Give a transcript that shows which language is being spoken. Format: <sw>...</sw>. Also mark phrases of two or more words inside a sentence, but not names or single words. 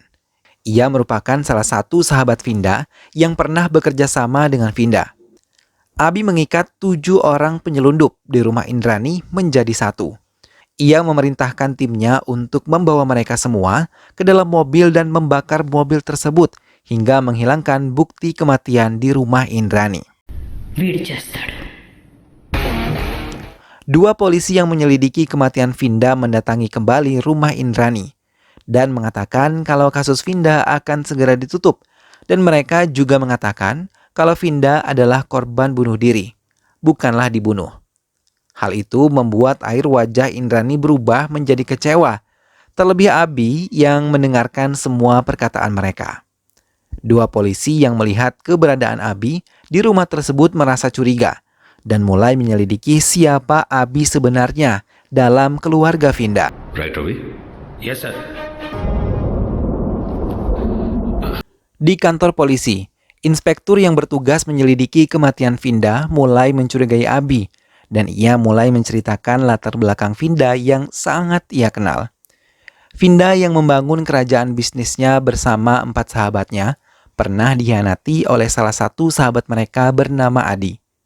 <id>Ia merupakan salah satu sahabat Vinda yang pernah bekerja sama dengan Vinda. Abi mengikat 7 orang penyelundup di rumah Indrani menjadi satu. Ia memerintahkan timnya untuk membawa mereka semua ke dalam mobil dan membakar mobil tersebut hingga menghilangkan bukti kematian di rumah Indrani.</id> <te>వీడి చేస్తాడు.</te> <id>2 polisi yang menyelidiki kematian Vinda mendatangi kembali rumah Indrani dan mengatakan kalau kasus Vinda akan segera ditutup, dan mereka juga mengatakan kalau Vinda adalah korban bunuh diri, bukanlah dibunuh. Hal itu membuat air wajah Indrani berubah menjadi kecewa, terlebih Abi yang mendengarkan semua perkataan mereka. 2 polisi yang melihat keberadaan Abi di rumah tersebut merasa curiga dan mulai menyelidiki siapa Abi sebenarnya dalam keluarga Vinda.</id> <en>Right, Ravi? Yes, sir.</en> <id>Di kantor polisi, inspektur yang bertugas menyelidiki kematian Vinda mulai mencurigai Abi, dan ia mulai menceritakan latar belakang Vinda yang sangat ia kenal. Vinda yang membangun kerajaan bisnisnya bersama 4 sahabatnya pernah dikhianati oleh salah satu sahabat mereka bernama Adi.</id>